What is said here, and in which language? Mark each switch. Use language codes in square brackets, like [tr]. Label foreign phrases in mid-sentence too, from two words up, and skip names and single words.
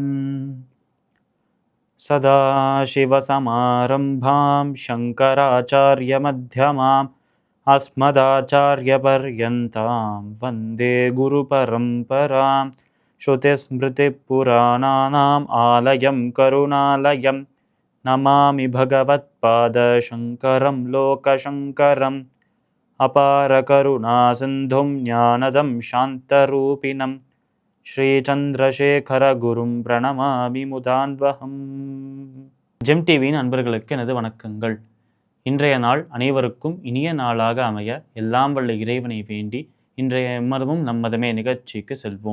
[sa] सदाशिवसमारम्भां शङ्कराचार्यमध्यमाम् अस्मदाचार्यपर्यन्तां वन्दे गुरुपरम्परां। श्रुतिस्मृतिपुराणानाम् आलयं करुणालयं नमामि भगवत्पादशङ्करं लोकशङ्करम्। अपारकरुणासिन्धुं ज्ञानदं शान्तरूपिणं श्रीचन्द्रशेखरगुरुं प्रणमामि मुदान्वहम्. [ta] ஜெம் டிவியின் அன்பர்களுக்கு எனது வணக்கங்கள். இன்றைய நாள் அனைவருக்கும் இனிய நாளாக அமைய எல்லாம் வல்ல இறைவனை வேண்டி இன்றைய மதமும் நம்மதமே நிகழ்ச்சிக்கு செல்வோம்.